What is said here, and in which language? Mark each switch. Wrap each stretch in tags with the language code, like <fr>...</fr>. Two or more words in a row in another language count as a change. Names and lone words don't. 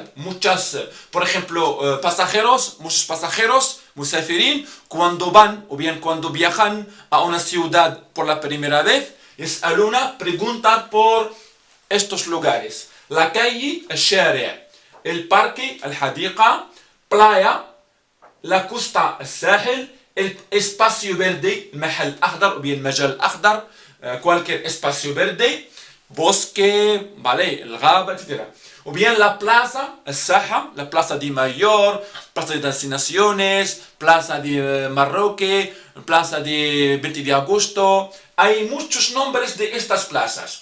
<es>Por ejemplo, muchos pasajeros, musafirin, cuando van o bien cuando viajan a una ciudad por la primera vez, pregunta por estos lugares: la calle, el شارع, el parque, الحديقة, playa, la costa, الساحل, el espacio verde,</es> <ar>المحل الأخضر</ar> <es>o bien</es> <ar>المجال الأخضر,</ar> <es>cualquier espacio verde, bosque, vale, el غابة, etc. O bien la plaza, الساحة, la plaza de Mayor, plaza de las Naciones, plaza de Marroque, plaza de 20 de agosto. Hay muchos nombres de estas plazas.</es>